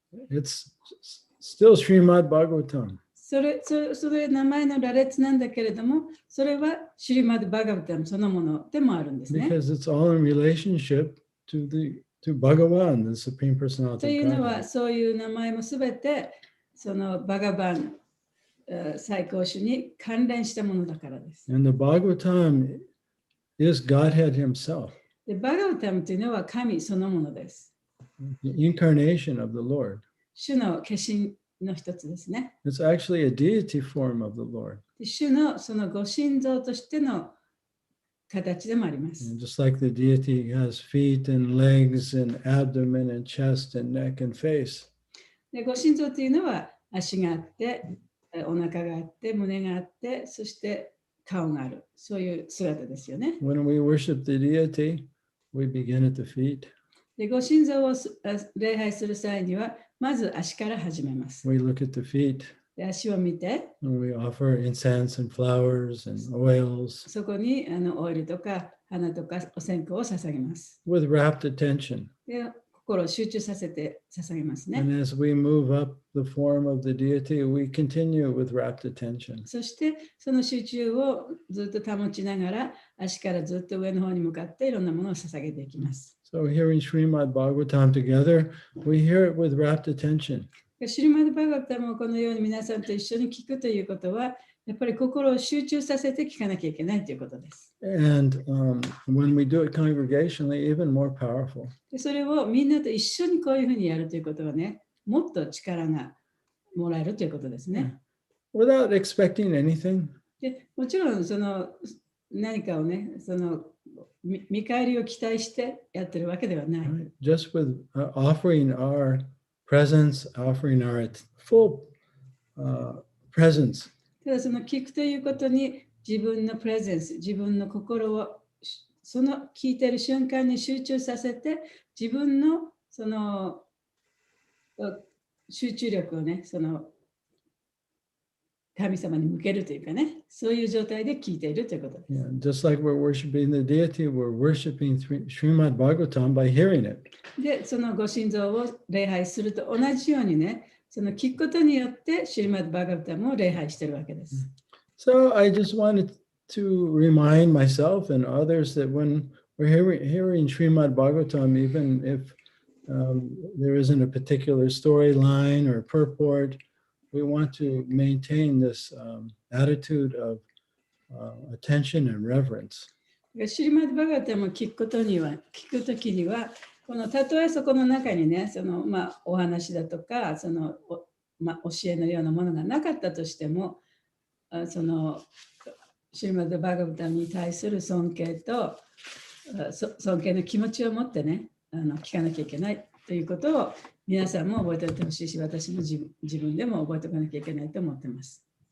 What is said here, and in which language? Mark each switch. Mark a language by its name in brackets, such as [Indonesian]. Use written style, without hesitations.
[English] It's still Srimad Bhagavatam. [Japanese] それ名前の羅列なんだけれども、それはシュリマッド・バガバタムそのものでもあるんですね。 [English] Because it's all in relationship to Bhagavan, the Supreme [Japanese] と [English] Personality [Japanese] い [English] of [Japanese] うのは、 [English] Godhead. [Japanese] そういう名前もすべて、そのバガバン、最高種に関連したものだからです。 [English] And the Bhagavatam is Godhead himself, [Japanese] で、バガバタムというのは神そのものです。 [English] the incarnation of the Lord. [Japanese] 主の化身の一つですね。 [English] It's actually a deity form of the Lord. [Japanese] で主のそのご神像としての形でもあります。 [English] And just like the deity has feet and legs and abdomen and chest and neck and face. [Japanese] でご神像というのは足があって、お腹があって、胸があって、そして顔がある。そういう姿ですよね。 [English] When we worship the deity, we begin at the feet. [Japanese] でご神像を礼拝する際には、まず足から始めます。 [English] We look at the feet [Japanese] で足を見て、 [English] and we offer incense and flowers and oils [Japanese] そこにオイルとか花とかお線香を捧げます。 [English] with rapt attention. [Japanese] で心を集中させて捧げますね。 [English] And as we move up the form of the deity, we continue with rapt attention. [Japanese] そしてその集中をずっと保ちながら足からずっと上の方に向かっていろんなものを捧げていきます。 [English] So hearing Srimad Bhagavatam together, we hear it with rapt attention. [Japanese] シリマッド・バガバタムをこのように皆さんと一緒に聞くということは、やっぱり心を集中させて聞かなきゃいけないということです。 [English] And when we do it congregationally, even more powerful. [Japanese] でそれをみんなと一緒にこういうふうにやるということはね、もっと力がもらえるということですね。 [English] Without expecting anything. [Japanese] でもちろんその何かをね、その見返りを期待してやってるわけではない。 [English] Right? Just with offering our presence, offering our full presence. [Japanese] ただその聞くということに自分のプレゼンス、自分の心をその聞いてる瞬間に集中させて、自分のその集中力をね、その神様に向けるというかね、そういう状態で聞いているということです。 [English] Yeah, just like we're worshiping the deity, we're worshiping Srimad Bhagavatam by hearing it. [Japanese] で、そのご神像を礼拝すると同じようにね、その聞くことによってシリマッド・バガバタムを礼拝しているわけです。 [English] So I just wanted to remind myself and others that when we're hearing Srimad Bhagavatam, even if there isn't a particular storyline or purport, we want to maintain this attitude of attention and reverence. [Japanese] シリマッド・バガバタムを聞くときには、このたとえそこの中にね、そのお話だとか、その教えのようなものがなかったとしても、そのシリマッド・バガバタムに対する尊敬と尊敬の気持ちを持ってね、聞かなきゃいけないということを皆さんも覚えておいてほしいし、私も自分でも覚えておかなきゃいけないと思っています。